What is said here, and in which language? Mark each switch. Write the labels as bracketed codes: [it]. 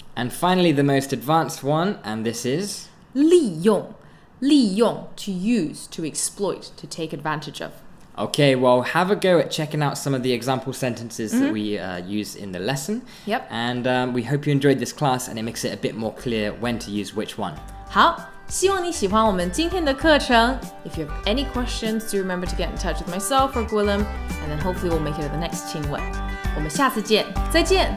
[en] And finally, the most advanced one, and this is 利用, to use, to exploit, to take advantage of. Okay, well, have a go at checking out some of the example sentences that we use in the lesson. Yep. And we hope you enjoyed this class and it makes it a bit more clear when to use which one. [zh] 好，希望你喜欢我们今天的课程. [en] If you have any questions, do remember to get in touch with myself or Gwilym, and then hopefully we'll make it at the next 亲吻. [zh] 我们下次见，再见。